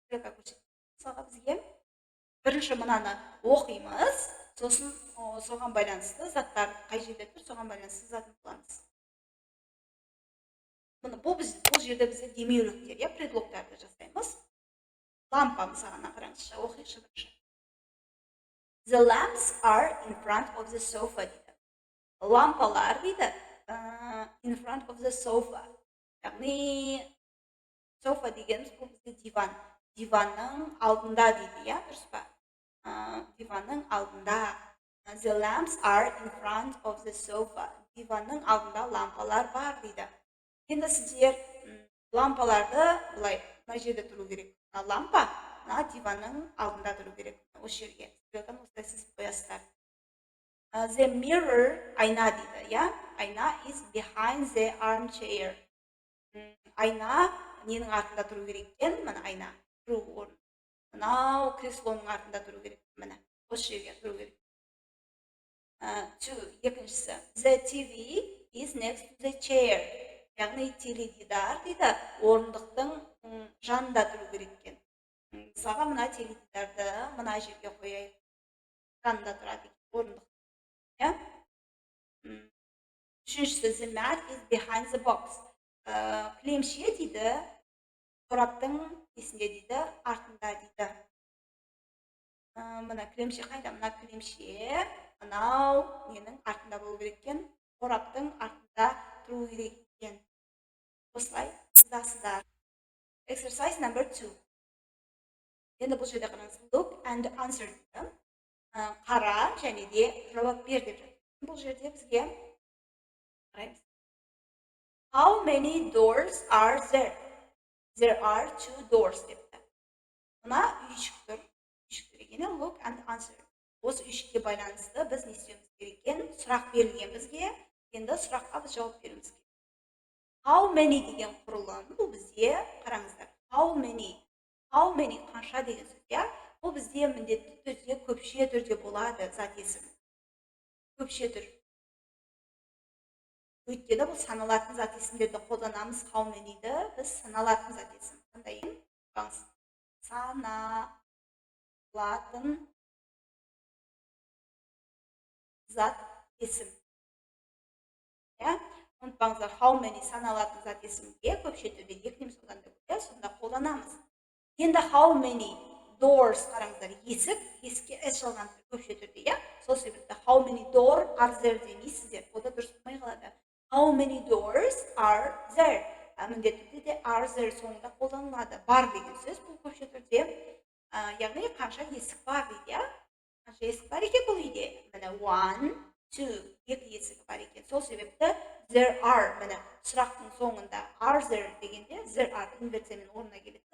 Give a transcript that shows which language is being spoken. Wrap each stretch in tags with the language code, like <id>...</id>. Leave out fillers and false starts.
<kk>Мысалға бізге бірінші мынаны оқимыз, сосын соған байланысты заттар қай жерде тұр, соған байланысты затын қыламыз. Бұл жерде бізде демеуліктер, предлогтарды жасаймыз. Лампа мысалына қараңызшы, оқишы бірінші.</kk> <en>The lamps are in front of the sofa</en> <kk>дейді. Лампалар дейді</kk> <en>in front of the sofa.</en> <kk>Яғни sofa дегеніміз бұл бізде диван. Диванның алдында дейді, дұрыс па? Диванның алдында.</kk> <en>The lamps are in front of the sofa.</en> <kk>Диванның алдында лампалар бар дейді. Енді сіздер лампаларды бұлай, мына жерде тұру керек. Лампа, мына диванның алдында тұру керек. Осы жерге. Осылай сіз қоясыздар.</kk> <en>The mirror,</en> <kk>айна дейді,</kk> <en>Айна is behind the armchair.</en> <kk>Айна ненің артында тұру керек екен? Мына айна. Мынау креслоның артында тұру керек. Міне, осы жерге тұру керек. 2, екіншісі.</kk> <en>The TV is next to the chair.</en> <kk>Яғни теледидар дейді, орындықтың жанында тұру керек екен. Мысалға мына теледидарды мына жерге қояйық. Жанында тұрады орындық. Үшіншісі,</kk> <en>the mat is behind the box.</en> <kk>Кілемше дейді, қораптың несінде дейді, артында дейді. Мына кілемше қайда? Мына кілемше, мынау ненің артында болу керек екен, қораптың артында тұру керек екен. Осылай сызасыздар.</kk> <en>Exercise number 2.</en> <kk>Енді бұл жерде қараңыз.</kk> <en>Look and answer</en> <kk>дейді. Қара және де жауап бер деп жатыр. Бұл жерде бізге қараймыз.</kk> <en>How many doors are there? There are 2 doors</en> <kk>депті. Мына үйшік тұр. Үйшік тұр екен.</kk> <en>Look and answer.</en> <kk>Осы үйшікке байланысты біз не істеуіміз керек екен? Сұрақ берілген бізге. Енді сұраққа біз жауап беруіміз керек. How many деген құрылым, бұл бізде, қараңыздар, how many қанша деген сөз, иә? Бұл бізде міндетті түрде көпше түрде болады зат есім. Көпше түр. Өйткені бұл саналатын зат есімдерді қолданамыз. How many-ді біз саналатын зат есім. Қандай? Саналатын зат есім. Ұмытпаңыздар, how many саналатын зат есімге көпше түрде екі немесе одан да көп, сонда қолданамыз. Енді how many doors, қараңыздар, есікке s жалған көпше түрде, иә? Сол себепті</kk> <en>how many door are there</en> <kk>демейсіздер. Ода дұрыс болмай қалады.</kk> <en>How many doors are there?</en> <kk>Міндетті түрде are there соңында қолданылады. Бар деген сөз бұл көпше түрде. Яғни қанша есік бар дейді, иә? Қанша есік бар екен бұл үйде? Міне 1, 2, екі есік бар екен. Сол себепті there are, міне сұрақтың соңында are there дегенде there are инверсиямен орнына келеді.</kk>